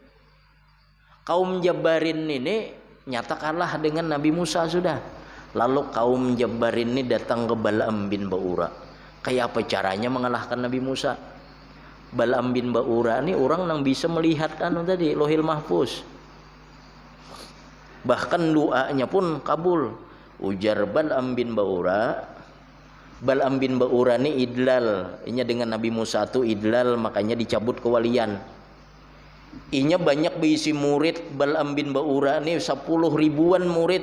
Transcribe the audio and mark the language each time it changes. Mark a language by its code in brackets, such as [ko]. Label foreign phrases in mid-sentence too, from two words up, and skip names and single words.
[bjn] Kaum Jabbarin ini nyata kalah dengan Nabi Musa sudah. Lalu kaum Jabbarin ini datang ke Bal'am bin Ba'ura. Kayak apa caranya mengalahkan Nabi Musa? Bal'am bin Ba'ura ini orang yang bisa melihat tadi Lohil Mahfuz. [id] Bahkan doanya pun kabul. Ujar Bal'am bin Ba'ura. Bal'am bin Ba'ura ini idlal. Ini dengan Nabi Musa itu idlal, makanya dicabut kewalian. [bjn] Inya banyak berisi murid Bal'am bin Ba'ura ini 10 ribuan murid.